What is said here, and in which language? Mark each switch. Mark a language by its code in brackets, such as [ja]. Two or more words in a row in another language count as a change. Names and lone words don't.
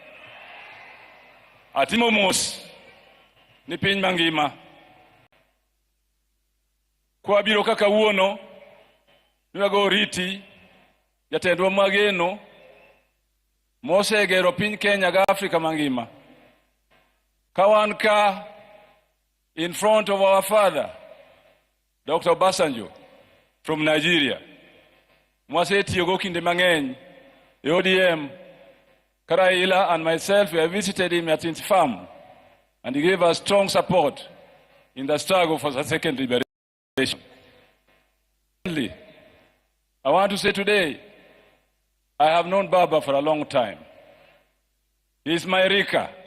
[luo] Atimo mos ni piny mangima. Kwa biro kaka wuono, nwago riti, jatendwa mageno, mosegero piny Kenya ga Afrika mangima. [en] Kawanka in front of our father, Dr. Obasanjo from Nigeria. [luo] Mwasetiyogo kinde mang'eny, [en] ODM, Karaila and myself, we have visited him at his farm, and he gave us strong support in the struggle for the second liberation. I want to say today, I have known Baba for a long time. He is my Rika.